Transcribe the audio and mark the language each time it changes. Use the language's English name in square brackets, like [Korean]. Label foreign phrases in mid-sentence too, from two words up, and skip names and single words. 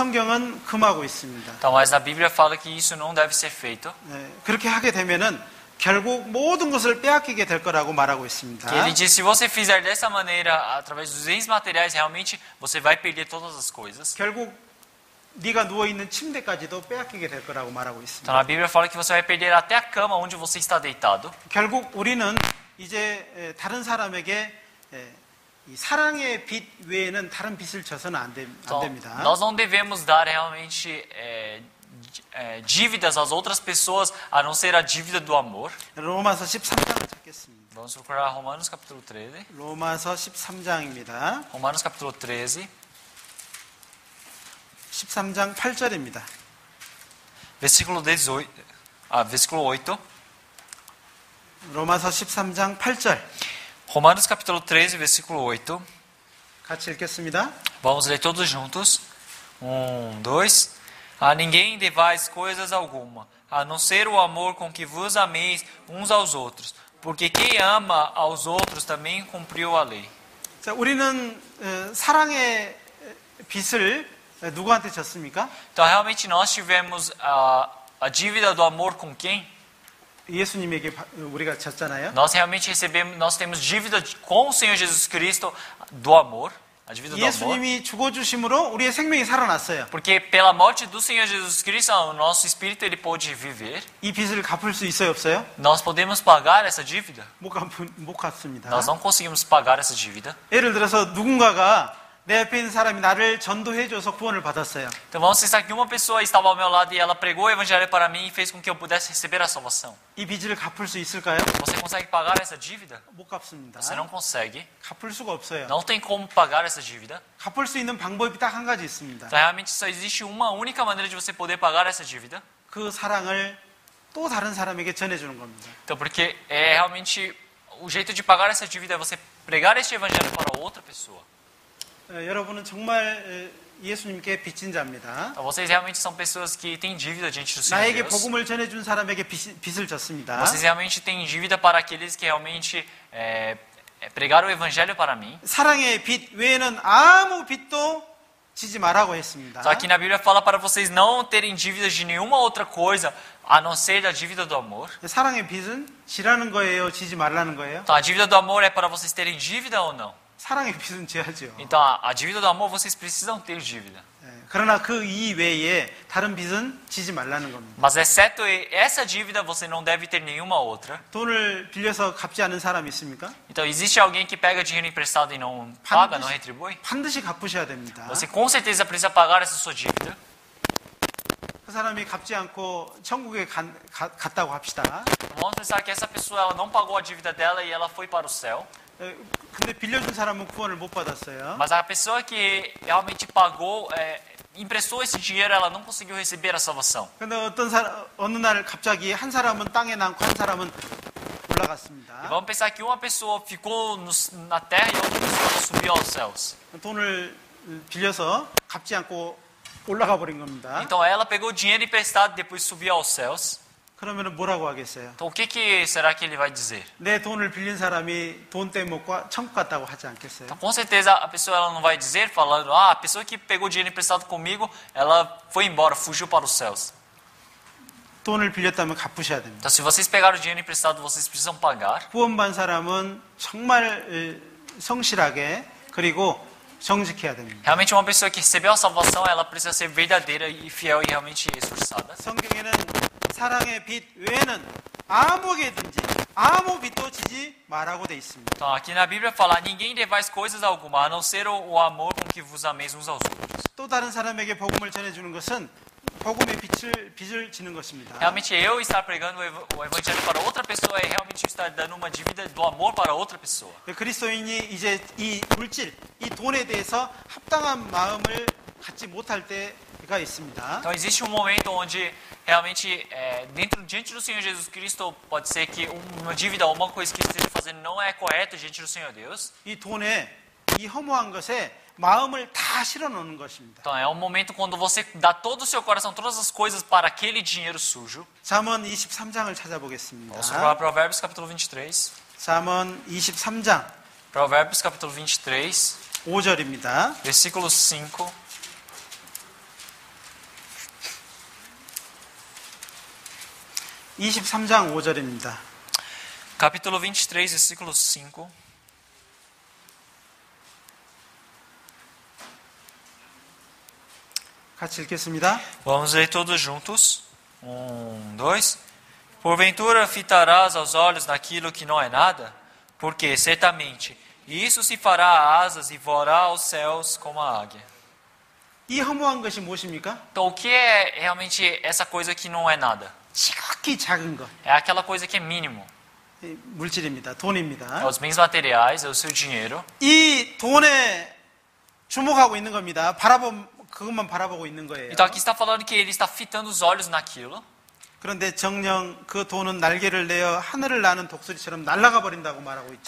[Korean] 성경은 금하고 있습니다. [Portuguese] Então, mas a Bíblia fala que isso não deve ser feito. [Korean] 그렇게 하게 되면은 결국 모든 것을 빼앗기게 될 거라고 말하고 있습니다. [Portuguese] Ele diz: se você fizer dessa maneira, através dos bens materiais, realmente você vai perder todas as coisas. [Korean] 결국 네가 누워 있는 침대까지도 빼앗기게 될 거라고 말하고 있습니다. [Portuguese] Então a Bíblia fala que você vai perder até a cama onde você está deitado. [Korean] 결국 우리는 이제 다른 사람에게 이 사랑의 빚 외에는 다른 빚을 져서는 안 됩니다. [Portuguese] Nós não devemos dar realmente dívidas às outras pessoas, a não ser a dívida do amor. [Korean] 로마서 13장을 찾겠습니다. [Portuguese] Vamos procurar Romanos capítulo 13. [Korean] 로마서 13장입니다. [Portuguese] Romanos capítulo 13. [Korean] 13장 8절입니다. [Portuguese] Versículo 18. Versículo 8. [Korean] 로마서 13장 8절. [Portuguese] Romanos capítulo 13, versículo 8. [Korean] 같이 읽겠습니다. [Portuguese] Vamos ler todos juntos. 1, 2. A ninguém devais coisas alguma, a não ser o amor com que vos ameis uns aos outros. Porque quem ama aos outros também cumpriu a lei. [Korean] 자, 우리는 사랑의 빚을 누구한테 졌습니까? [Portuguese] Então, realmente, nós tivemos a dívida do amor com quem? [Korean] 예수님에게 우리가 졌잖아요. [Portuguese] Nós temos dívida com o Senhor Jesus Cristo do amor, a dívida do amor. [Korean] 예수님이 죽어주심으로 우리의 생명이 살아났어요. [Portuguese] Porque pela morte do Senhor Jesus Cristo, o nosso espírito ele pôde viver. [Korean] 이 빚을 갚을 수 있어요, 없어요? [Portuguese] Nós podemos pagar essa dívida? [Korean] 못 갚습니다. [Portuguese] Nós não conseguimos pagar essa dívida. [Korean] 예를 들어서 누군가가 내 옆에 있는 사람이 나를 전도해줘서 구원을 받았어요. [Portuguese] Então vamos pensar que uma pessoa estava ao meu lado e ela pregou o evangelho para mim e fez com que eu pudesse receber a salvação. [Korean] 이 빚을 갚을 수 있을까요? [Portuguese] Você consegue pagar essa dívida? [Korean] 못 갚습니다. [Portuguese] Você não consegue. [Korean] 갚을 수가 없어요. [Portuguese] Não tem como pagar essa dívida. [Korean] 갚을 수 있는 방법이 딱 한 가지 있습니다. [Portuguese] Então realmente só existe uma única maneira de você poder pagar essa dívida. [Korean] 그 사랑을 또 다른 사람에게 전해주는 겁니다. [Portuguese] Então porque é realmente o jeito de pagar essa dívida é você pregar este evangelho para outra pessoa. [Korean] 여러분은 정말 예수님께 빚진 자입니다. [Portuguese] Então vocês realmente são pessoas que têm dívida diante do Senhor [Korean] 나에게 [Portuguese] Deus. [Korean] 복음을 전해준 사람에게 빚을 졌습니다. [Portuguese] Vocês realmente têm dívida para aqueles que realmente pregaram o evangelho para mim. [Korean] 사랑의 빚 외에는 아무 빚도 지지 말라고 했습니다. [Portuguese] Só que na Bíblia fala para vocês não terem dívidas de nenhuma outra coisa a não ser da dívida do amor. [Korean] 사랑의 빚은 지라는 거예요, 지지 말라는 거예요? [Portuguese] Então a dívida do amor é para vocês terem dívida ou não? [Korean] 사랑의 빚은 지야죠. [Portuguese] Então a dívida do amor vocês precisam ter dívida. [Korean] 그러나 그 이외에 다른 빚은 지지 말라는 겁니다. [Portuguese] Mas exceto essa dívida você não deve ter nenhuma outra. [Korean] 돈을 빌려서 갚지 않은 사람이 있습니까? [Portuguese] Então existe alguém que pega dinheiro emprestado e não paga, não retribui? [Korean] 반드시 갚으셔야 됩니다. [Portuguese] Você com certeza precisa pagar essa sua dívida. [Korean] 그 사람이 갚지 않고 천국에 갔다고 합시다. [Portuguese] Vamos pensar que essa pessoa ela não pagou a dívida dela e ela foi para o céu. [Korean] 근데 빌려준 사람은 구원을 못 받았어요. [Portuguese] Mas a pessoa que realmente pagou, emprestou esse dinheiro, ela não conseguiu receber a salvação. [Korean] 근데 어느 날 갑자기 한 사람은 땅에 남고 한 사람은 올라갔습니다. [Portuguese] E vamos pensar que uma pessoa ficou na terra e outra pessoa subiu aos céus. [Korean] 돈을 빌려서 갚지 않고 올라가 버린 겁니다. [Portuguese] Então ela pegou dinheiro emprestado e depois subiu aos céus. [Korean] 그러면 뭐라고 하겠어요? [Portuguese] Então o que será que ele vai dizer? [Korean] 내 돈을 빌린 사람이 돈 때문에 못 천국 갔다고 하지 않겠어요? [Portuguese] Então, com certeza a pessoa ela não vai dizer falando, a pessoa que pegou dinheiro emprestado comigo, ela foi embora, fugiu para os céus. [Korean] 돈을 빌렸다면 갚으셔야 됩니다. [Portuguese] Então se vocês pegaram dinheiro emprestado, vocês precisam pagar. [Korean] 구원받은 사람은 정말 성실하게 그리고 정직해야 됩니다. [Portuguese] Realmente uma pessoa que recebeu a salvação, ela precisa ser verdadeira e fiel e realmente esforçada. [Korean] 성경에는 사랑의 빚 외에는 아무에게든지 아무 빚도 지지 말라고 돼 있습니다. [Portuguese] Então aqui na Bíblia fala, ninguém devais coisas alguma, a não ser o amor com que vos ameis uns aos outros. [Korean] 또 다른 사람에게 복음을 전해주는 것은 복음의 빚을 지는 것입니다. [Portuguese] Realmente eu estar pregando o evangelho para outra pessoa é realmente estar dando uma dívida do amor para outra pessoa. [Korean] 그리스도인이 이제 이 물질, 이 돈에 대해서 합당한 마음을 갖지 못할 때가 있습니다. [Portuguese] Então existe um momento onde realmente diante do Senhor Jesus Cristo pode ser que uma dívida ou uma coisa que esteja fazendo não é correta diante do Senhor Deus. [Korean] 이 돈에 이 허무한 것에 마음을 다 실어 놓는 것입니다. [Portuguese] Então é um momento quando você dá todo o seu coração, todas as coisas para aquele dinheiro sujo. [Korean] 잠언 23장을 찾아보겠습니다. [Portuguese] Vamos para Provérbios capítulo 23. [Korean] 잠언 23장 [Portuguese] Provérbios capítulo 23, [Korean] 5절입니다. [Portuguese] versículo 5. [Korean] (23장 5절입니다) [Portuguese] Capítulo 23, versículo 5. [Korean] 같이 읽겠습니다. [Portuguese] Vamos ler todos juntos. 1, 2. Porventura fitarás aos olhos naquilo que não é nada? Porque, certamente, isso se fará asas e voará aos céus como a águia. [Korean] 이 허무한 것이 무엇입니까? [Portuguese] Então, o que é realmente essa coisa que não é nada? [Korean] 지극히 작은 것, [Portuguese] É aquela coisa que é mínimo. [Korean] 물질입니다. [Portuguese] É [Korean] 돈입니다. [Portuguese] os bens materiais, é o seu dinheiro. [Korean] 이 돈에 주목하고 있는 겁니다. 그것만 바라보고 있는 거예요. [Portuguese] Então, aqui está falando que ele está fitando os olhos naquilo. [Korean] 그런데 정녕 그 돈은 날개를 내어 하늘을 나는 독수리처럼 날아가 버린다고 말하고 있죠.